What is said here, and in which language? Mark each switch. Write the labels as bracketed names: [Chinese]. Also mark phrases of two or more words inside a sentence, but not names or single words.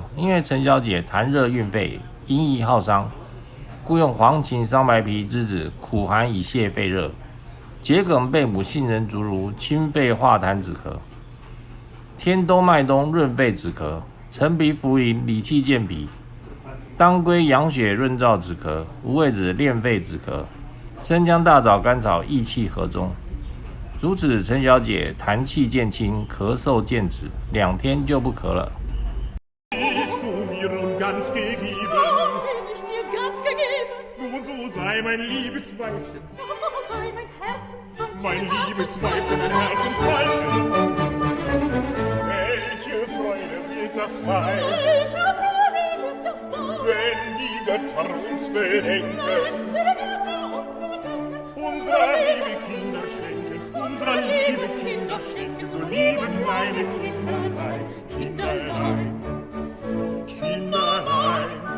[Chinese] 因为陈小姐痰热运肺，阴液耗伤，故用黄芩、桑白皮、栀子苦寒以泻肺热，桔梗、贝母、杏仁、竹茹清肺化痰止咳，天冬、麦冬润肺止咳，陈皮、茯苓理气健脾，当归养血润燥止咳，五味子练肺止咳，生姜、大枣、甘草益气和中。如此，陈小姐痰气渐清，咳嗽渐止，2天就不咳了。 [German] Nun so sei mein liebes Weibchen, mein liebes Weibchen, mein Herzensweibchen. Welche Freude wird das sein, wenn die Götter uns bedenken, unserer liebe Kinder schenken, so liebe kleine Kinderlein, Kinderlein, Kinderlein.